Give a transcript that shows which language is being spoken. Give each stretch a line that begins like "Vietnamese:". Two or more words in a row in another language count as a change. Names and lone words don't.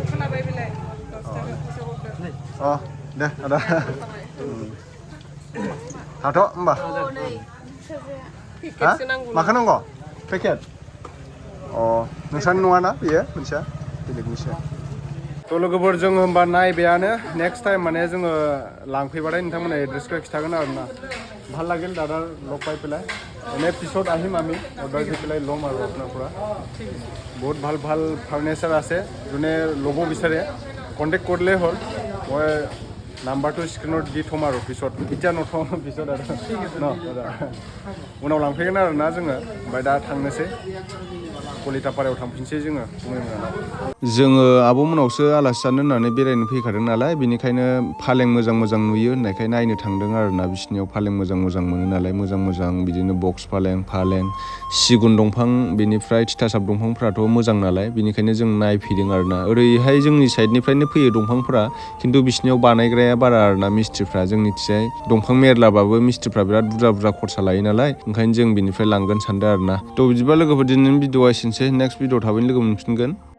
Bodo: दे आदा हाथ' होमबा हा माखौ नांगौ पेकेट नोंसानि नङाना बेयो मोनसेया बेलेगनिसो थ' लोगोफोर जोङो होमबा नायबायानो नेक्स्ट टाइम माने जोङो लांफैबाथाय नोंथांमोना एड्रेसखौ खिथागोन आरोना
Assamese: ভাল লাগিল দাদার লগ পাই পেলাই এনে পিছত আহিম আমি অৰ্ডাৰ দি পেলাই ল'ম আৰু আপোনাৰ পৰা বহুত ভাল ফাৰ্নিচাৰ আছে যোনে ল'ব বিচাৰে কণ্টেক্ট কৰিলেই হ'ল মই নাম্বাৰটো স্ক্ৰীনত দি থ'ম আৰু পিছত এতিয়া নথ'ম পিছত আৰু ন দাদা
Bodo: उनाव लांफैगोन आरोना जोङो ओमफ्राय दा थांनोसै कलिटापारायाव थांफिनसै जोङो आब'मोनावसो आलासि जानो होननानै बेरायनो फैखादों नालाय बेनिखायनो फालें मोजां नुयो होननायखाय नायनो थांदों आरोना बिसिनियाव फालें मोजां मोनो नालाय मोजां बिदिनो बक्स फालें सिगुन दंफां बेनिफ्राय तितासाप दंफांफ्राथ' मोजां नालाय बेनिखायनो जों नायफैदों आरोना ओरैहाय जोंनि साइडनिफ्रायनो फैयो दंफांफोरा खिन्थु बिसिनियाव बानायग्राया बारा आरोना मिस्ट्रिफ्रा जोंनिथिजाय दंफां मेरलाबाबो मिस्ट्रिफ्रा बिराद बुरजा खरसा लायो नालाय ओंखायनो जों बिनिफ्राय लांगोन सानदों आरोना थ' बिदिबा लोगोफोर दिनैनि भिडिअ'आ एसेनोसै नेक्स्ट भिडिअ' थाबैनो लोगो मोनफिनगोन